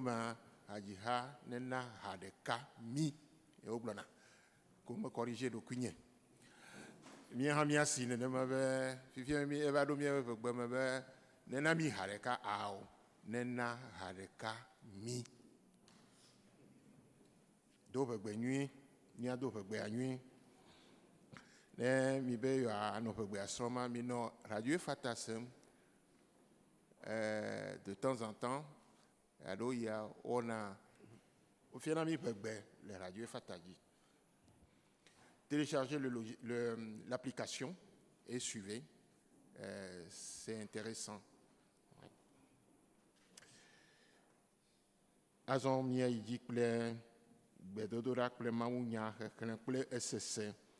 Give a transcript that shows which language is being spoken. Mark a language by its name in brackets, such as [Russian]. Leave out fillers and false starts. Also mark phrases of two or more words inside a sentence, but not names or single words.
[Ewe] ma hadziha nena ha ɖeka mi ye wogblɔna ko me kɔrige ɖokui nye mía hã míasi nenema be fifia mi eva ɖo mía ƒe ƒegbe me be nena mi ha ɖeka ao nena ha ɖeka mi do ƒegbe nyui mía do ƒegbea nyui ne mi be anɔ ƒegbea srɔ̃ma mi nɔ radio fata sem [French] de temps en temps [Ewe] alo ya wɔna wofiana mi ƒegbe le radio fata dzi [French] téléchargez l'application et suivez c'est intéressant [Ewe] azɔ mía yi dzi kple gbedodoɖa kple mawunya xexlẽ kple esese